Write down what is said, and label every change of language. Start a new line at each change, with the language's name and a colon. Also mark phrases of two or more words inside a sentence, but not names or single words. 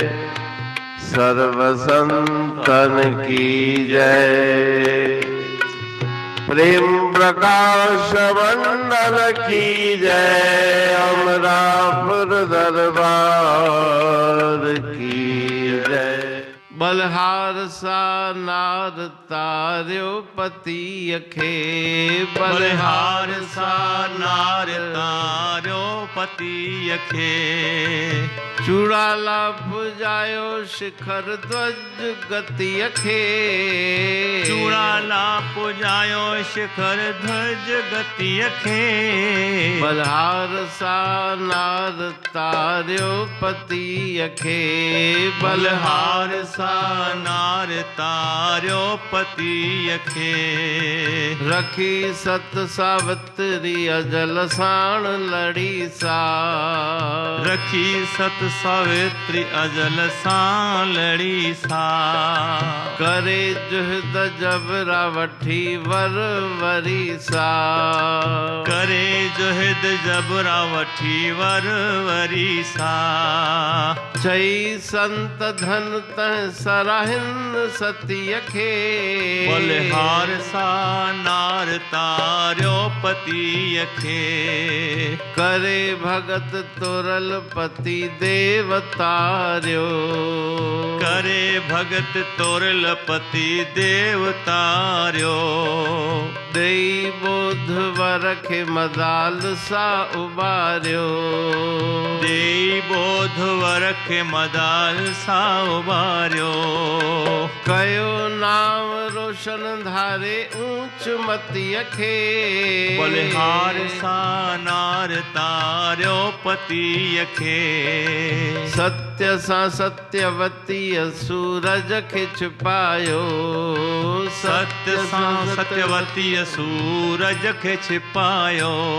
Hindi: सर्व संतन की जय। प्रेम प्रकाश मंडल की जय। अमरापुर दरबार की जय।
Sindhi: बलहार सा नार तार्यो पति अखे। बलहार सा नार तार्यो पति अखे। चूड़ाला पुजायो शिखर ध्वज गति अखे। चूड़ाला पुजायो शिखर ध्वज गति अखे। बलहार सा नार तार्यो पति अखे। बलहार सा नार तार्यो पति अखे। रखी सत सावित्री अजल साण लड़ी सा। रखी सत सावित्री अजल सां लड़ी सा। करे जुहद जबरा वठी वर वरी सा। करे जुहद जबरा वठी वर वरी सा। चई संत धन तह सराहिन सती अखे। बलहार सा नार तार्यो पति अखे। करे भगत तुरल पति देवतार्यो। करे भगत तोरल पति देवतार्यो। देई बोध वरखे मदाल सा उबार्यो। देई बोध वरखे मदाल सा उबार्यो। कयो नाम रोशन धारे ऊंच मति अखे। बलहार सा नार तार्यो पति अखे। सत्य सा सत्यवती सूरज खे छिपायो। सत्य सा सत्यवती सूरज खे छिपायो।